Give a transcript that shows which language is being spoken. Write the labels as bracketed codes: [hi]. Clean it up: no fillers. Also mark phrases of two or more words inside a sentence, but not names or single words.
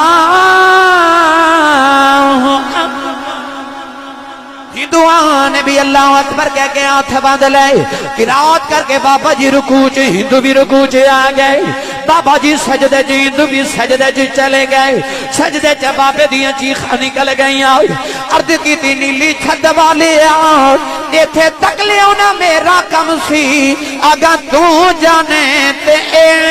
[pa] ہندوان بھی [ar] اللہ اکبر [pa] کہہ کے ہاتھ باندھ لے قرات کر کے بابا جی رکوع چ ہندو بھی رکوع چ آ گئے بابا جی سجدے چ ہندو بھی سجدے چ چلے گئے سجدے چ بابے دیاں چیخاں نکل گئیاں عرض کیتی نیلی چھت والیا ایتھے تک لیو نا میرا کم سی اگا تو جانے تے اے